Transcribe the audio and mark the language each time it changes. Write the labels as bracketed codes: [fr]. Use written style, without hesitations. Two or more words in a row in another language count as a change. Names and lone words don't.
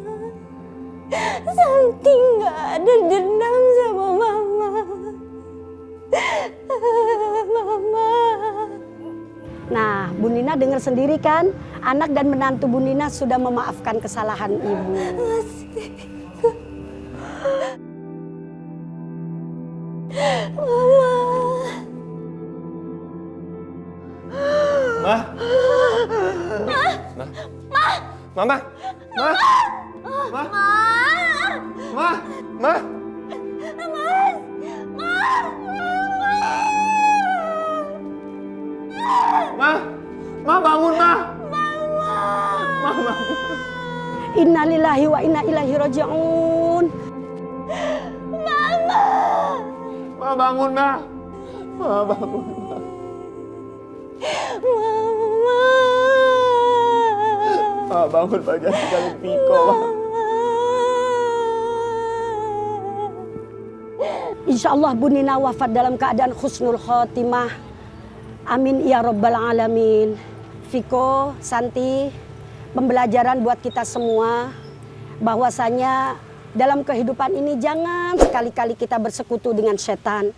[id] Santi nggak ada dendam sama Mama. Mama. Nah, Bu Nina dengar sendiri kan, anak dan menantu Bu Nina sudah memaafkan kesalahan ibu. Ma. Mama. Ma. Ma. Ma. Ma. Ma. Ma bangun, Ma. Ma bangun. [ar] إنا لله وإنا إليه راجعون. [id] Mama. Ma bangun, Ma. Ma bangun, Ma. Mama. Ma bangun, Pak, jangan tinggalin Viko, Ma. [ar] إن شاء الله [id] Bu Nina wafat dalam keadaan [ar] حسن الخاتمة. آمين يا رب العالمين. [id] Viko, Santi, pembelajaran buat kita semua bahwasanya dalam kehidupan ini jangan sekali-kali kita bersekutu dengan setan.